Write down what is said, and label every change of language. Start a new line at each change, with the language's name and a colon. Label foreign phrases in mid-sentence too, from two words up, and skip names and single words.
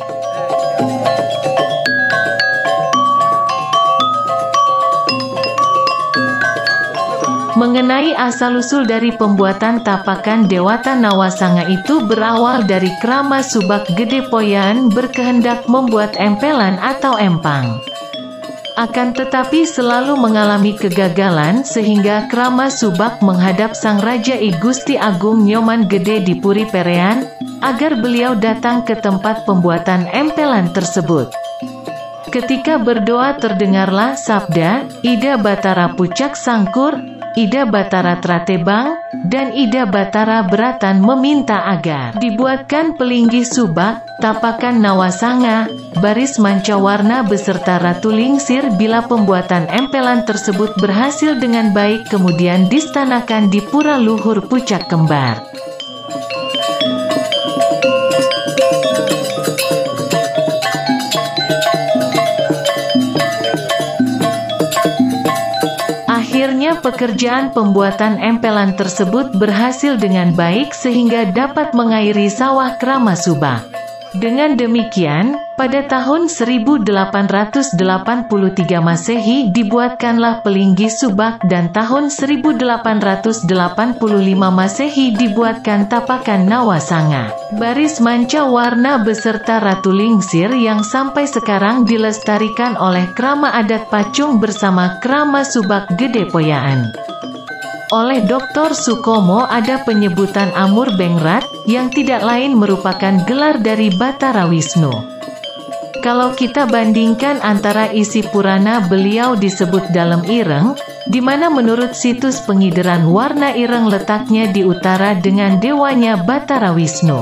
Indonesian: Mengenai asal-usul dari pembuatan tapakan Dewata Nawasanga itu berawal dari Krama Subak Gede Poyan berkehendak membuat empelan atau empang. Akan tetapi selalu mengalami kegagalan sehingga Krama Subak menghadap Sang Raja I Gusti Agung Nyoman Gede di Puri Perean, agar beliau datang ke tempat pembuatan empelan tersebut. Ketika berdoa terdengarlah sabda, Ida Batara Pucak Sangkur, Ida Batara Tratebang, dan Ida Batara Beratan meminta agar dibuatkan pelinggih subak, tapakan Nawasanga, baris mancawarna beserta Ratu Lingsir bila pembuatan empelan tersebut berhasil dengan baik kemudian distanakan di Pura Luhur Pucak Kembar. Akhirnya pekerjaan pembuatan empelan tersebut berhasil dengan baik sehingga dapat mengairi sawah Krama Subak. Dengan demikian, pada tahun 1883 Masehi dibuatkanlah pelinggih subak dan tahun 1885 Masehi dibuatkan tapakan Nawasanga, baris manca warna beserta Ratu Lingsir yang sampai sekarang dilestarikan oleh Krama Adat Pacung bersama Krama Subak Gede Poyaan. Oleh Dr. Sukomo ada penyebutan Amurbengrat, yang tidak lain merupakan gelar dari Batara Wisnu. Kalau kita bandingkan antara isi Purana beliau disebut dalam Ireng, di mana menurut situs pengideran warna Ireng letaknya di utara dengan dewanya Batara Wisnu.